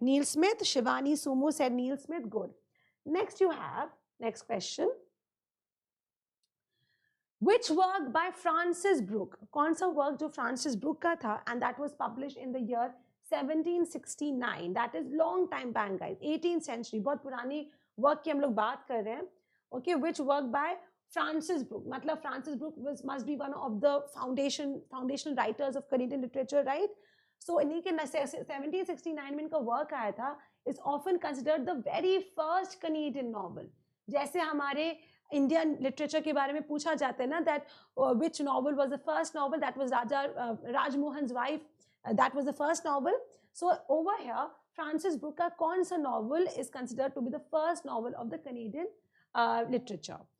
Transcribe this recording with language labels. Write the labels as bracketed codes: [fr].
[en] Neil Smith, Shivani Sumu said Neil Smith. Good. Next you have, next question. Which work by Francis Brooke? [hi] कौन सा work जो Francis Brooke का था, [en] and that was published in the year 1769. That is long time back, guys. 18th century. [hi] बहुत पुरानी work की हम लोग बात कर रहे हैं. [en] Okay, which work by Francis Brooke? मतलब Francis Brooke must be one of the foundational writers of Canadian literature, right? [hi] So इन्हीं के 1769 में इनका work आया था. [en] Is often considered the very first Canadian novel. [hi] जैसे हमारे Indian literature के बारे में पूछा जाता है ना, [en] that which novel was the first novel? That was Raj Mohan's Wife. That was the first novel. So over here, Francis Brooke [hi] का कौन सा [en] novel is considered to be the first novel of the Canadian literature?